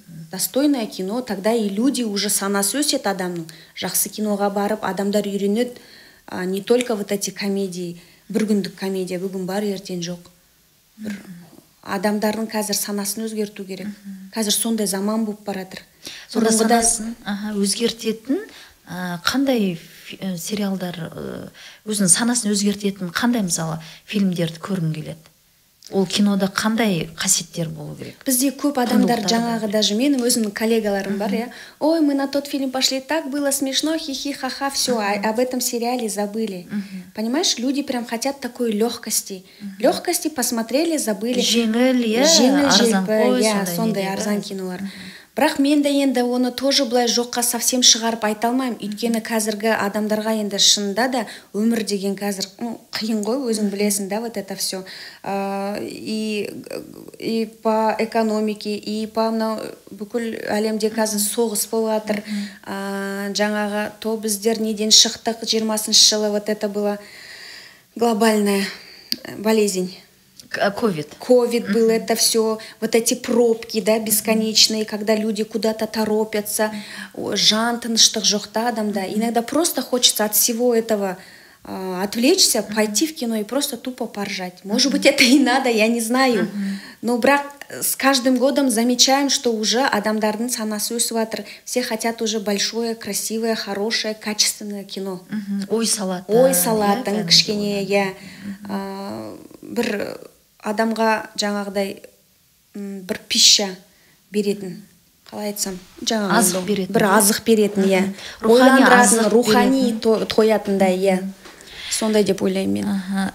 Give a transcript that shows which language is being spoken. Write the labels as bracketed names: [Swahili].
[Russian] Достойное кино, тогда и люди уже [Kazakh] санасы өсет адамның. Жақсы киноға барып, адамдар үйренеді, [Russian] не только вот эти комедии, [Kazakh] бір күндік комедия, бүгін бар, ертең жоқ. Адамдардың қазір санасын өзгерту керек. Қазір сондай заман болып баратыр. Сонда санасын өзгертетін қандай сериалдар, өзінің санасын өзгертетін қандай мысалы фильмдерді көргің келеді? Ол кинода қандай қасиеттер болу керек? Бізде көп адамдар жаңағы, даже менің өзімнің коллегаларым бар, я. [Russian] Ой, мы на тот фильм пошли, так было смешно, хихи, ха-ха, все, об этом сериале забыли. Понимаешь, люди прям хотят такой легкости. Легкости посмотрели, забыли. [Kazakh] Жеңіл, арзан қой, сондай арзан кинолар. Бірақ мен де енді оны тоже былай жоққа совсем шығарып айта алмаймын. Өйткені қазіргі адамдарға енді шынында да өмір деген қазір қиын ғой, өзің білесің, да, [Russian] вот это все. И по экономике, и по [Kazakh] бүкіл әлемде қазір соғыс болып жатыр. [Russian] Жаңағы то [Kazakh] біздер неден шықтық, 20-шы жылы [Russian] вот это была глобальная болезнь. Ковид был, это все, вот эти пробки, да, бесконечные, когда люди куда-то торопятся, [Kazakh] жан тыныштық жоқ та адамда. [Russian] Иногда просто хочется от всего этого отвлечься, пойти в кино и просто тупо поржать. Может быть, это и надо, я не знаю. Но бірақ с каждым годом замечаем, что уже [Kazakh] адамдардың санасы өсіп жатыр. [Russian] Все хотят уже большое, красивое, хорошее, качественное кино. [Kazakh] Ой салатын, кішкене, я бір адамға жаңағыдай бір пища беретін, қалай айтсам, азық беретін, бір азық беретін, иә, рухани тоятындай, иә, сондай деп ойлаймын мен.